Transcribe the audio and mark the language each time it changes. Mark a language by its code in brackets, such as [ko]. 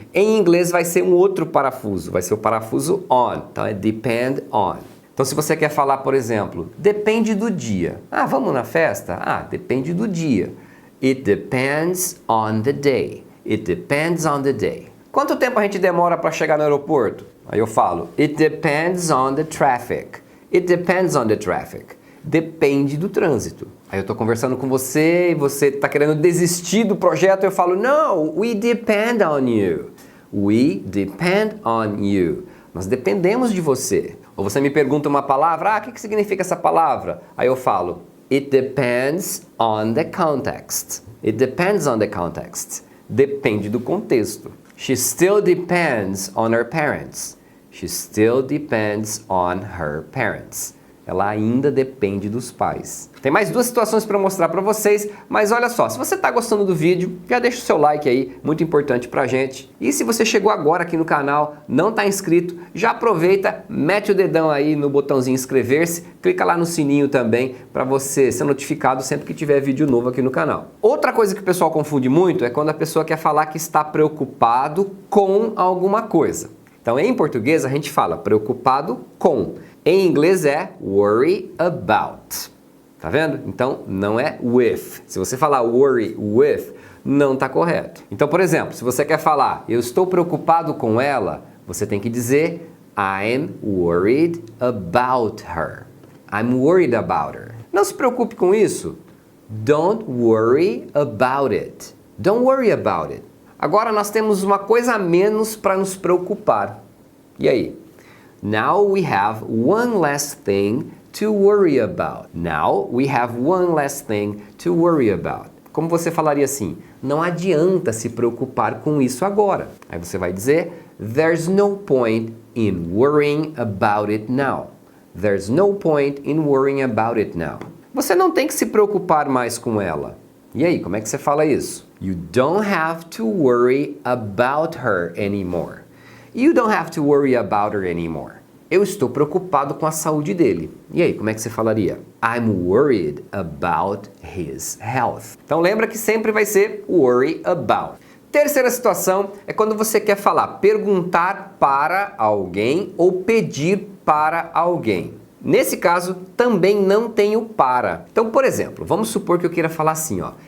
[pt] Em inglês vai ser um outro parafuso, vai ser o parafuso on, então é depend on. Então se você quer falar, por exemplo, depende do dia. Ah, vamos na festa? Ah, depende do dia. [en] It depends on the day. It depends on the day. [pt] Quanto tempo a gente demora para chegar no aeroporto? Aí eu falo, [en] it depends on the traffic. It depends on the traffic. [pt] Depende do trânsito. Aí eu estou conversando com você e você está querendo desistir do projeto, eu falo, [en] no, we depend on you. We depend on you. [pt] Nós dependemos de você. Ou você me pergunta uma palavra, o que significa essa palavra? Aí eu falo, [en] it depends on the context. It depends on the context. [pt] Depende do contexto. [en] She still depends on her parents. She still depends on her parents. [pt] Ela ainda depende dos pais. Tem mais duas situações para mostrar para vocês, mas olha só, se você está gostando do vídeo, já deixa o seu like aí, muito importante pra gente. E se você chegou agora aqui no canal, não está inscrito, já aproveita, mete o dedão aí no botãozinho inscrever-se, clica lá no sininho também para você ser notificado sempre que tiver vídeo novo aqui no canal. Outra coisa que o pessoal confunde muito é quando a pessoa quer falar que está preocupado com alguma coisa. Então, em português, a gente fala preocupado com. Em inglês é worry about. Tá vendo? Então, não é with. Se você falar worry with, não está correto. Então, por exemplo, se você quer falar eu estou preocupado com ela, você tem que dizer [en] I'm worried about her. I'm worried about her. [pt] Não se preocupe com isso. [en] Don't worry about it. Don't worry about it. [pt] Agora nós temos uma coisa a menos para nos preocupar. E aí? [en] Now we have one less thing to worry about. Now we have one less thing to worry about. [pt] Como você falaria assim? Não adianta se preocupar com isso agora. Aí você vai dizer [en] there's no point in worrying about it now. There's no point in worrying about it now. [pt] Você não tem que se preocupar mais com ela. E aí, como é que você fala isso? [en] You don't have to worry about her anymore. You don't have to worry about her anymore. [pt] Eu estou preocupado com a saúde dele. E aí, como é que você falaria? [en] I'm worried about his health. [pt] Então lembra que sempre vai ser worry about. Terceira situação é quando você quer falar perguntar para alguém ou pedir para alguém. Nesse caso, também não tem o para. Então, por exemplo, vamos supor que eu queira falar assim, ó.